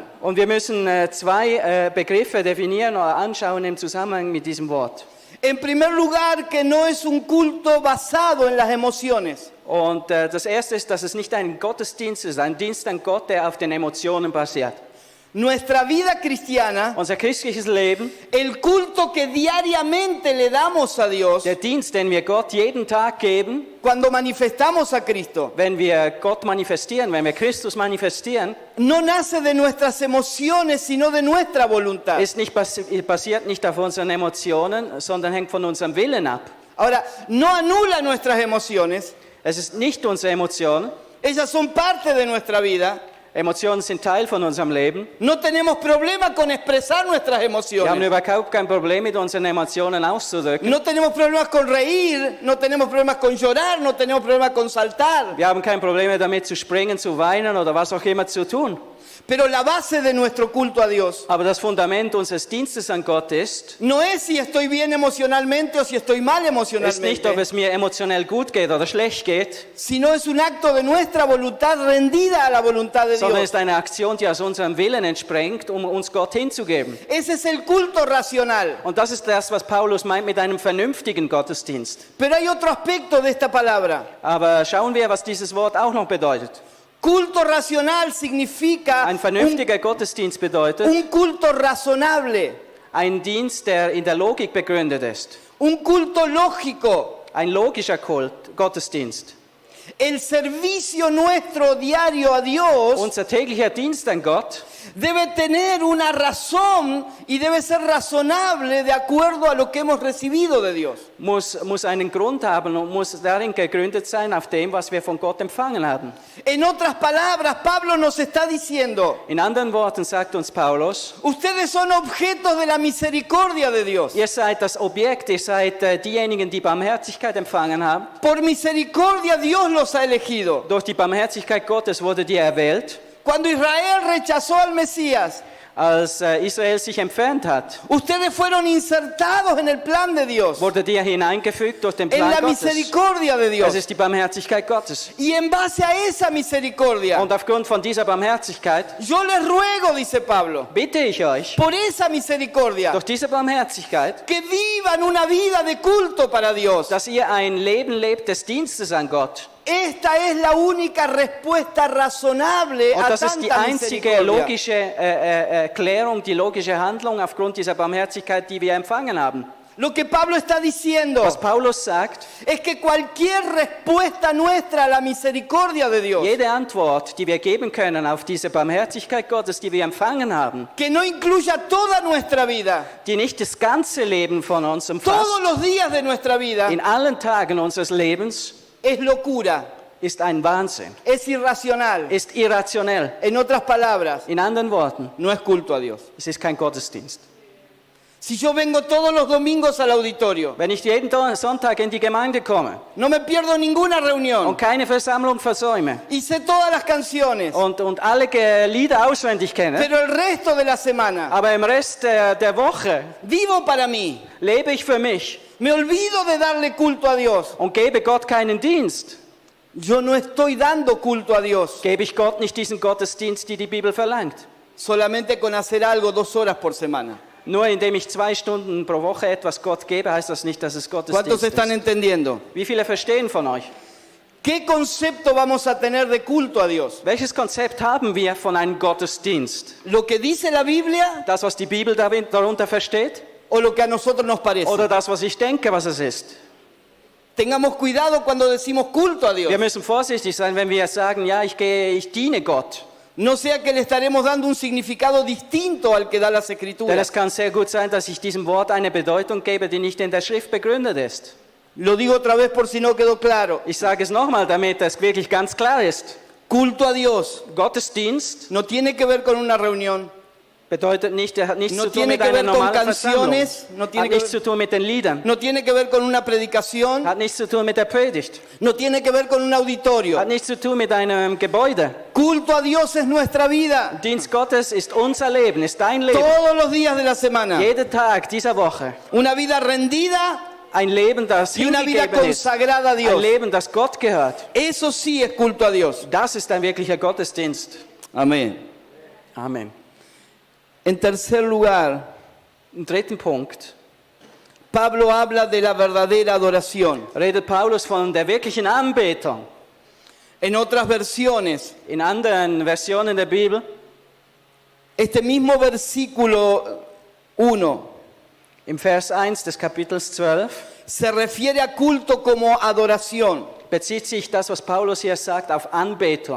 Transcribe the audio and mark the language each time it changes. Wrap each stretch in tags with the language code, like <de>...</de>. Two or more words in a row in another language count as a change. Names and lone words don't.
<de>Und wir müssen zwei Begriffe definieren oder anschauen im Zusammenhang mit diesem Wort.</de> <es>En primer lugar, que no es un culto basado en las emociones.</es> <de>Und das erste ist, dass es nicht ein Gottesdienst ist, ein Dienst an Gott, der auf den Emotionen basiert.</de> <es>Nuestra vida cristiana,</es> <de>Unser christliches Leben,</de> <es>el culto que diariamente le damos a Dios,</es> <de>der Dienst, den wir Gott jeden Tag geben,</de> <es>cuando manifestamos a Cristo,</es> <de>wenn wir Gott manifestieren, wenn wir Christus manifestieren,</de> <es>no nace de nuestras emociones, sino de nuestra voluntad.</es> <de>ist nicht basiert nicht auf unseren Emotionen, sondern hängt von unserem Willen ab.</de> <es>Ahora, no anula nuestras emociones,</es> <de>Es ist nicht unsere Emotionen.</de> <es>ellas son parte de nuestra vida.</es> <de>Emotionen sind Teil von unserem Leben.</de> <es>No tenemos problema con expresar nuestras</es> <de>Wir haben</de> <es>emociones.</es> <de>überhaupt kein Problem mit unseren Emotionen auszudrücken.</de> <es>No tenemos problemas con reír, no tenemos problemas con llorar, no tenemos problemas con saltar.</es> <de>Wir haben kein Problem damit zu springen, zu weinen oder was auch immer zu tun.</de> <es>Pero la base de nuestro culto a Dios</es> <de>Aber das Fundament unseres Dienstes an Gott ist</de> <es>no es si estoy bien emocionalmente o si estoy mal</es> <de>nicht, ob</de> <es>emocionalmente,</es> <de>es mir emotionell gut geht oder schlecht geht,</de> <es>sino es un acto de nuestra voluntad rendida a la voluntad de</es> <de>sondern</de> <es>Dios.</es> <de>ist eine Aktion, die aus unserem Willen entspringt, um uns Gott hinzugeben.</de> <es>Ese es el culto racional.</es> <de>Und das ist das, was Paulus meint mit einem vernünftigen Gottesdienst.</de> <es>Pero hay otro aspecto de esta palabra.</es> <de>Aber schauen wir, was dieses Wort auch noch bedeutet.</de> <es>Culto racional significa</es> <de>Ein vernünftiger Gottesdienst bedeutet</de> <es>un culto razonable,</es> <de>ein Dienst, der in der Logik begründet ist.</de> <es>un culto lógico.</es> <de>Ein logischer Gottesdienst.</de> <es>El servicio nuestro diario a Dios</es> <de>Unser täglicher Dienst an Gott</de> <es>debe tener una razón y debe ser razonable de acuerdo a lo que hemos recibido de Dios.</es> <de>muss einen Grund haben und muss darin gegründet sein, auf dem, was wir von Gott empfangen haben.</de> <es>En otras palabras, Pablo nos está diciendo,</es> <de>In anderen Worten sagt uns Paulus,</de> <es>ustedes son objetos de la misericordia de Dios.</es> <de>ihr seid das Objekt, ihr seid diejenigen, die Barmherzigkeit empfangen haben.</de> <es>Por misericordia Dios los ha elegido.</es> <de>Durch die Barmherzigkeit Gottes wurdet ihr erwählt.</de> <es>Cuando Israel rechazó al Mesías,</es> <de>Als Israel sich entfernt hat,</de> <es>ustedes fueron insertados en el plan de Dios,</es> <de>wurdet ihr hineingefügt durch den</de> <es>en</es> <de>Plan</de> <es>la</es> <de>Gottes.</de> <es>misericordia de</es> <de>Das</de> <es>Dios.</es> <de>ist die Barmherzigkeit Gottes.</de> <es>Y en base a esa misericordia,</es> <de>Und aufgrund von dieser Barmherzigkeit</de> <es>yo les ruego, dice Pablo,</es> <de>bitte ich euch,</de> <es>por esa misericordia,</es> <de>durch diese Barmherzigkeit,</de> <es>que vivan una vida de culto para Dios.</es> <de>dass ihr ein Leben lebt des Dienstes an Gott.</de> <es>Esta es la única respuesta razonable</es> <de>Und</de> <es>a</es> <de>das ist die</de> <es>tanta</es> <de>einzige</de> <es>misericordia.</es> <de>logische Erklärung, die logische Handlung aufgrund dieser Barmherzigkeit, die wir empfangen haben.</de> <es>Lo que Pablo está diciendo</es> <de>Was Paulus sagt,</de> <es>es que cualquier respuesta nuestra a la misericordia de Dios,</es> <de>jede Antwort, die wir geben können auf diese Barmherzigkeit Gottes, die wir empfangen haben,</de> <es>que no incluya toda nuestra vida,</es> <de>die nicht das ganze Leben von uns</de> <es>todos</es> <de>umfasst,</de> <es>los días de nuestra vida,</es> <de>in allen Tagen unseres Lebens,</de> <es>es locura,</es> <de>ist ein Wahnsinn,</de> <es>es irracional.</es> <de>ist irrationell.</de> <es>En otras palabras,</es> <de>In anderen Worten,</de> <es>no es culto a Dios.</es> <de>es ist kein Gottesdienst.</de> <es>Si yo vengo todos los domingos al auditorio,</es> <de>Wenn ich jeden Sonntag in die Gemeinde komme</de> <es>no me pierdo ninguna reunión</es> <de>und keine Versammlung versäume</de> <es>y sé todas las canciones,</es> <de>und alle Lieder auswendig kenne,</de> <es>pero el resto de la semana</es> <de>aber im Rest der Woche</de> <es>vivo para mí,</es> <de>lebe ich für mich,</de> <es>Me olvido de darle culto a Dios.</es> <de>und gebe Gott keinen Dienst.</de> <es>Yo no estoy dando culto a Dios</es> <de>Gebe ich Gott nicht diesen Gottesdienst, die Bibel verlangt.</de> <es>solamente con hacer algo 2 horas por semana.</es> <de>Nur indem ich 2 Stunden pro Woche etwas Gott gebe, heißt das nicht, dass es</de> <es>¿Cuántos</es> <de>Gottesdienst</de> <es>están</es> <de>ist.</de> <es>entendiendo?</es> <de>Wie viele verstehen von euch?</de> <es>¿Qué concepto vamos a tener de culto a Dios?</es> <de>Welches Konzept haben wir von einem Gottesdienst?</de> <es>¿Lo que dice la Biblia</es> <de>Das, was die Bibel darunter versteht?</de> <es>o lo que a nosotros nos parece?</es> <de>Oder das, was ich denke, was es ist?</de> <es>Tengamos cuidado cuando decimos culto a Dios.</es> <de>Wir müssen vorsichtig sein, wenn wir sagen, ja, ich diene Gott.</de> <es>No sea que le estaremos dando un significado distinto al que da las</es> <de>Denn</de> <es>Escrituras.</es> <de>es kann sehr gut sein, dass ich diesem Wort eine Bedeutung gebe, die nicht in der Schrift begründet ist.</de> <es>Lo digo otra vez por si no quedó claro.</es> <de>Ich sage es nochmal, damit es wirklich ganz klar ist.</de> <es>Culto a Dios</es> <de>Gottesdienst</de> <es>no tiene que ver con una reunión,</es> <de>bedeutet nicht, er hat nichts</de> <es>No</es> <de>zu tun</de> <es>tiene</es> <de>mit</de> <es>que</es> <de>einer</de> <es>ver con</es> <de>normalen Versammlung.</de> <es>canciones, no tiene</es> <de>Hat</de> <es>que</es> <de>nichts zu tun mit den Liedern.</de> <es>no tiene que ver con una predicación,</es> <de>Hat nichts zu tun mit der Predigt.</de> <es>no tiene que ver con un auditorio.</es> <de>Hat nichts zu tun mit einem Gebäude.</de> <es>Culto a Dios es nuestra vida,</es> <de>Dienst Gottes ist unser Leben, ist dein Leben.</de> <es>todos los días de la semana.</es> <de>Jeden Tag dieser Woche.</de> <es>Una vida rendida</es> <de>Ein Leben, das</de> <es>y una vida</es> <de>hingegeben ist.</de> <es>consagrada a</es> <de>Ein</de> <es>Dios.</es> <de>Leben, das Gott gehört.</de> <es>Eso sí es culto a Dios.</es> <de>Das ist ein wirklicher Gottesdienst.</de> <es>Amén.</es> <de>Amen.</de> <es>En tercer lugar,</es> <de>Im 3. Punkt</de> <es>Pablo habla de la verdadera adoración.</es> <de>redet Paulus von der wirklichen Anbetung.</de> <es>En otras versiones,</es> <de>In anderen Versionen der Bibel,</de> <es>este mismo versículo 1</es> <de>im Vers 1 des Kapitels 12,</de> <es>se refiere a culto como adoración.</es> <de>bezieht sich das, was Paulus hier sagt, auf Anbetung.</de>